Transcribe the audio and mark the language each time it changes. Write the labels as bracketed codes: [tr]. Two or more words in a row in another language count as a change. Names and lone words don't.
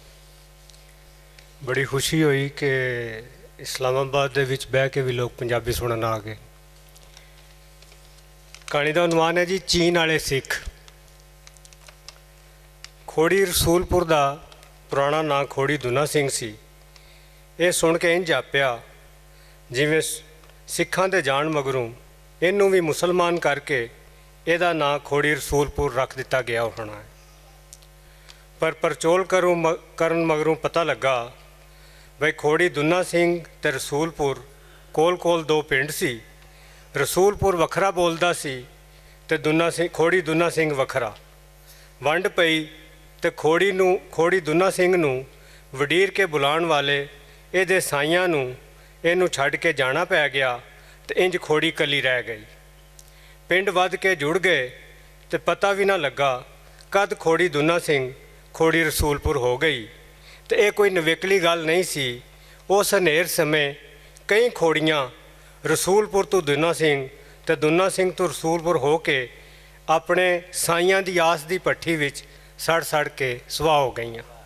[pa] ਬੜੀ ਖੁਸ਼ੀ ਹੁਈ ਕਿ ਇਸਲਾਮਾਬਾਦ ਦੇ ਵਿਚ ਬਹਿ ਕੇ ਭੀ ਲੋਕ ਪੰਜਾਬੀ ਸੁਣਨ ਆ ਗਏ। ਕਹਾਣੀ ਕਾ ਉਨਵਾਨ ਹੈ ਜੀ ਚੀਨ ਵਾਲੇ ਸਿੱਖ। ਖੋੜੀ ਰਸੂਲਪੁਰ ਕਾ ਪੁਰਾਣਾ ਨਾਮ ਖੋੜੀ ਦੁਨਾ ਸਿੰਘ ਸੀ। ਯੇ ਸੁਣ ਕੇ ਇੰਜ ਜਾਪਿਆ ਜਿਵੇਂ ਸਿੱਖਾਂ ਦੇ ਜਾਣ ਮਗਰੋਂ ਇਹਨੂੰ ਭੀ ਮੁਸਲਮਾਨ ਕਰਕੇ ਇਹਦਾ ਨਾਂ ਖੋੜੀ ਰਸੂਲਪੁਰ ਰੱਖ ਦਿੱਤਾ ਗਿਆ ਹੋਣਾ ਹੈ। ਪਰ ਪੜਚੋਲ ਕਰਨ ਮਗਰੋਂ ਪਤਾ ਲੱਗਾ ਬਈ ਖੋੜੀ ਦੁਨਾ ਸਿੰਘ ਤੇ ਰਸੂਲਪੁਰ ਕੋਲ ਕੋਲ ਦੋ ਪਿੰਡ ਸੀ। ਰਸੂਲਪੁਰ ਵੱਖਰਾ ਬੋਲਦਾ ਸੀ ਤੇ ਖੋੜੀ ਦੁਨਾ ਸਿੰਘ ਵੱਖਰਾ। ਵੰਡ ਪਈ ਤੇ ਖੋੜੀ ਦੁਨਾ ਸਿੰਘ ਨੂੰ ਵਡੀਰ ਕੇ ਬੁਲਾਣ ਵਾਲੇ ਇਹਦੇ ਸਾਈਆਂ ਨੂੰ ਇਹਨੂੰ ਛੱਡ ਕੇ ਜਾਣਾ ਪੈ ਗਿਆ ਤੇ ਇੰਜ ਖੋੜੀ ਕੱਲੀ ਰਹਿ ਗਈ। ਪਿੰਡ ਵਧ ਕੇ ਜੁੜ ਗਏ ਤੋ ਪਤਾ ਭੀ ਨਾ ਲੱਗਾ ਕਦ ਖੋੜੀ ਦੁਨਾ ਸਿੰਘ ਖੋੜੀ ਰਸੂਲਪੁਰ ਹੋ ਗਈ। ਤੋ ਯੇ ਕੋਈ ਨਵੇਕਲੀ ਗੱਲ ਨਹੀਂ ਸੀ। ਉਸ ਹਨੇਰ ਸਮੇਂ ਕਈ ਖੋੜੀਆਂ ਰਸੂਲਪੁਰ ਤੋ ਦੁਨਾ ਸਿੰਘ ਤੇ ਦੁਨਾ ਸਿੰਘ ਤੋ ਰਸੂਲਪੁਰ ਹੋ ਕੇ ਅਪਣੇ ਸਾਈਆਂ ਦੀ ਆਸ ਦੀ ਭੱਠੀ ਵਿਚ ਸੜ ਸੜ ਕੇ ਸੁਆਹ ਹੋ ਗਈ।